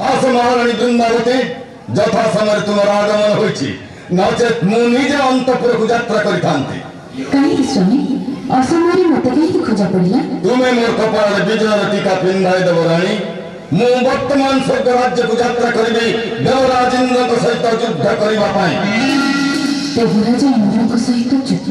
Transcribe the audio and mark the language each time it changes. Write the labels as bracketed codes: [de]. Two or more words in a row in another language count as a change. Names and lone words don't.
[bn] মহারানী বৃন্দাবতী যথা সময়ে তোমার আগমন হয়েছি, নচেত [or] ମୁଁ ନିଜେ ଅନ୍ତପୁରକୁ ଯାତ୍ରା କରିଥାନ୍ତି। କାହିଁକି ସ୍ୱାମୀ ଅସମୟରେ ମତେ କାହିଁକି ଖୋଜା ପଡ଼ିଲା? ତୁମେ ମୋର କପାଳରେ ବିଜୟର ଟୀକା ପିନ୍ଧାଇ ଦେବ ରାଣୀ। ମୁଁ ବର୍ତ୍ତମାନ ସ୍ୱର୍ଗ ରାଜ୍ୟକୁ ଯାତ୍ରା କରିବି ଦେବରାଜ ଇନ୍ଦ୍ରଙ୍କ ସହିତ ଯୁଦ୍ଧ କରିବା ପାଇଁ। ଦେବରାଜ ଇନ୍ଦ୍ରଙ୍କ ସହିତ ଯୁଦ୍ଧ?